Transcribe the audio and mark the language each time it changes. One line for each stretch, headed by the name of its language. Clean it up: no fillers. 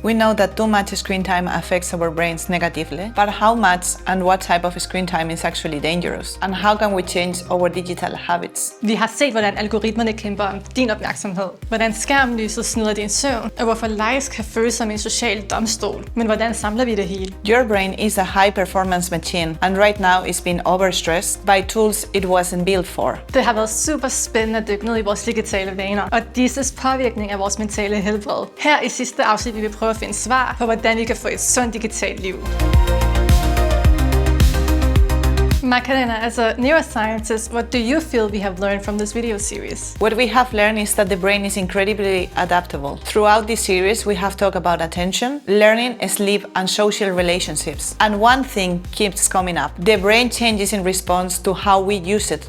English: We know that too much screen time affects our brains negatively, but how much and what type of screen time is actually dangerous? And how can we change our digital habits?
Danish: Vi har set, hvordan algoritmerne kæmper om din opmærksomhed, hvordan skærmlyset snyder din søvn, og hvorfor likes kan føles som en social domstol. Men hvordan samler vi det hele?
English: Your brain is a high-performance machine, and right now it's being overstressed by tools it wasn't built for.
Danish: Det har været super spændende at dykke ned i vores digitale vaner og disses påvirkning af vores mentale helbred. Her i sidste afsnit vil vi prøve at finde svar på, hvordan vi kan få et sundt digitalt liv.
English: Macarena, as a neuroscientist, what do you feel we have learned from this video series? What we have learned is that the brain is incredibly adaptable. Throughout this series, we have talked about attention, learning, sleep, and social relationships. And one thing keeps coming up. The brain changes in response to how we use it.